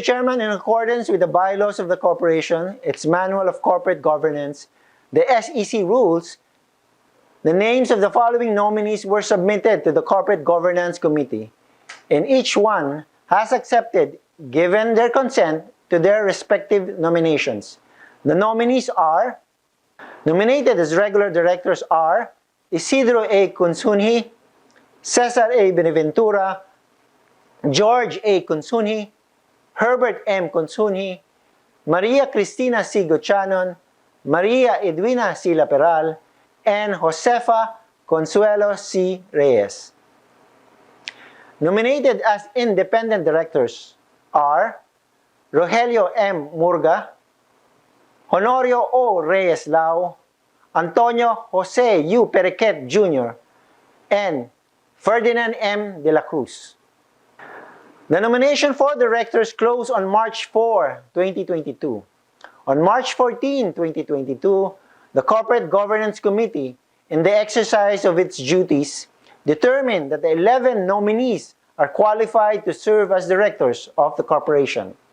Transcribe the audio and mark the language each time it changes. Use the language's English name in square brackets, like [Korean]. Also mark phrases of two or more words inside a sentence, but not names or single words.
[English] Chairman, in accordance with the bylaws of the corporation, its Manual of Corporate Governance, the SEC rules, the names of the following nominees were submitted to the Corporate Governance Committee, and each one has accepted, given their consent to their respective nominations. The nominees are nominated as regular directors are Isidro A. Consunji, Cesar A. Benaventura, George A. Consunji, Herbert M. Consunji, Maria Cristina C. Gochanon, Maria Edwina C. Laperal, and Josefa Consuelo C. Reyes. Nominated as independent directors are Rogelio M. Murga, Honorio O. Reyes Lau, Antonio Jose U. Periquet Jr., and Ferdinand M. de la Cruz. The nomination for directors closed on March 4, 2022. On March 14, 2022, the Corporate Governance Committee, in the exercise of its duties, determined that the 11 nominees are qualified to serve as directors of the corporation.